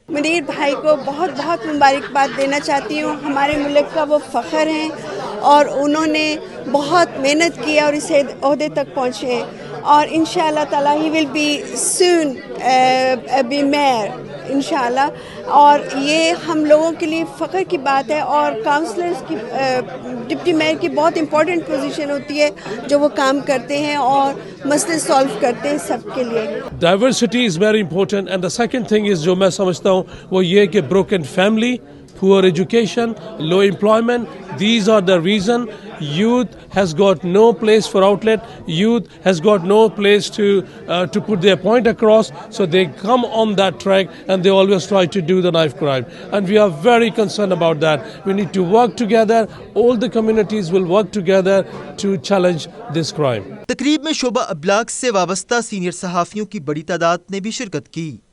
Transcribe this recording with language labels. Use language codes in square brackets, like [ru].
[ur] منیر بھائی کو بہت بہت مبارکباد دینا چاہتی ہوں، ہمارے ملک کا وہ فخر ہیں اور انہوں نے بہت محنت کی اور اس عہدے تک پہنچے، اور انشاءاللہ تعالی [en] he will be soon be mayor [ur] انشاءاللہ، اور یہ ہم لوگوں کے لیے فخر کی بات ہے۔ اور کاؤنسلرز کی ڈپٹی میئر کی بہت امپورٹنٹ پوزیشن ہوتی ہے جو وہ کام کرتے ہیں اور مسئلے سالو کرتے ہیں سب کے لیے۔ [en] diversity is very important, and the second thing is [ur] جو میں سمجھتا ہوں وہ یہ کہ [en] Broken family, poor education, low employment, these are the reason youth has got no place for outlet, youth has got no place to put their point across, so they come on that track and they always try to do the knife crime, and we are very concerned about that. We need to work together, all the communities will work together to challenge this crime. [ur] تقریب میں شعبہ ابلاغ سے وابستہ senior صحافیوں کی بڑی تعداد نے بھی شرکت کی۔